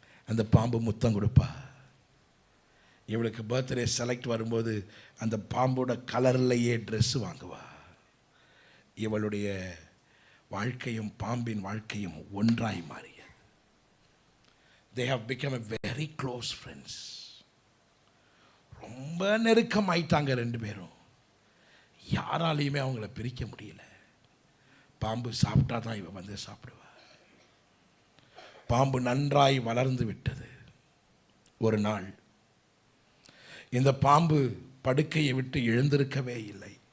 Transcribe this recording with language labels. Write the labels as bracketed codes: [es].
[ta] அந்த பாம்பு முத்தம் கொடுப்பா. இவளுக்கு பர்த்டே செலக்ட் வரும்போது அந்த பாம்போட கலர்லையே ட்ரெஸ்ஸு வாங்குவா. இவளுடைய வாழ்க்கையும் பாம்பின் வாழ்க்கையும் ஒன்றாய் மாறிய. [en] They have become a very close friends. [ta] ரொம்ப நெருக்கம் ஆயிட்டாங்க ரெண்டு பேரும். யாராலையுமே அவங்கள பிரிக்க முடியல. பாம்பு சாப்பிட்டா தான் இவ வந்து சாப்பிடுவா. பாம்பு நன்றாய் வளர்ந்து விட்டது. ஒரு நாள் இந்த பாம்பு படுக்கையை விட்டு எழுந்திருக்கவே இல்லை.